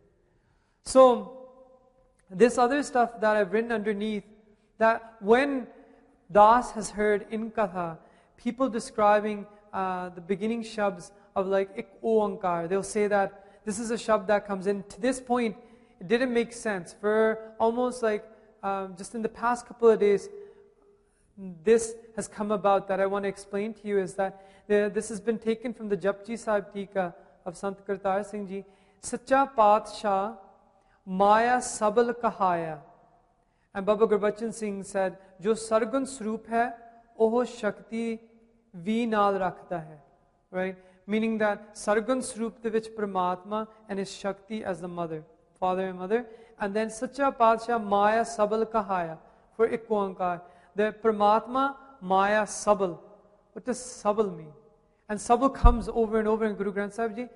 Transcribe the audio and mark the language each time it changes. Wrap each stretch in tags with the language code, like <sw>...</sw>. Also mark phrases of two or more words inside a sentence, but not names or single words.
<en>So, this other stuff that I've written underneath, that when Das has heard in Katha, people describing the beginning shabds of like Ik Oankar, they'll say that this is a shabd that comes in. To this point, it didn't make sense. For almost like, just in the past couple of days, this has come about that I want to explain to you is that this has been taken from the Japji Sahib Tika of Sant Kartar Singh Ji.</en> <pa>ਸੱਚਾ ਪਾਤਸ਼ਾਹ ਮਾਇਆ ਸਬਲ ਕਹਾਇਆ.</pa> <en>And Baba Gurbachan Singh said,</en> <pa>ਜੋ ਸਰਗੁਣ ਸਰੂਪ ਹੈ, ਉਹੋ ਸ਼ਕਤੀ ਵੀ ਨਾਲ ਰੱਖਦਾ ਹੈ.</pa> <en>Right? Meaning that</en> <pa>ਸਰਗੁਣ ਸਰੂਪ ਦੇ ਵਿੱਚ ਪਰਮਾਤਮਾ</pa> <en>and his Shakti as the mother, father and mother. And then</en> <pa>ਸੱਚਾ ਪਾਤਸ਼ਾਹ ਮਾਇਆ ਸਬਲ ਕਹਾਇਆ</pa> <en>for Ik Oankar. The Paramatma, Maya, Sabal. What does Sabal mean? And Sabal comes over and over in Guru Granth Sahib Ji.</en>